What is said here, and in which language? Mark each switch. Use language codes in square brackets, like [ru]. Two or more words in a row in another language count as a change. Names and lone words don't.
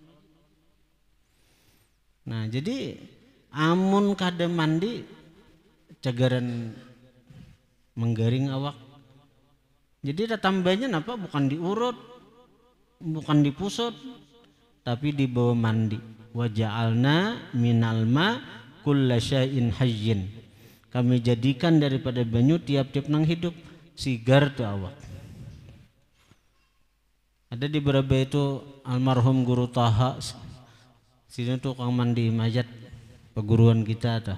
[bjn] Nah jadi amun kada mandi cagaran menggaring awak. Jadi tambahnya apa? Bukan diurut, bukan dipusut, tapi dibawa mandi. [ar] Wa ja'alna minal ma kulla syai'in hayyin. [bjn] Kami jadikan daripada banyu tiap-tiap nang hidup. Sigar tuh awak. Ada di beberapa itu almarhum guru Taha, sini tuh kang mandi mayat peguruan kita tuh.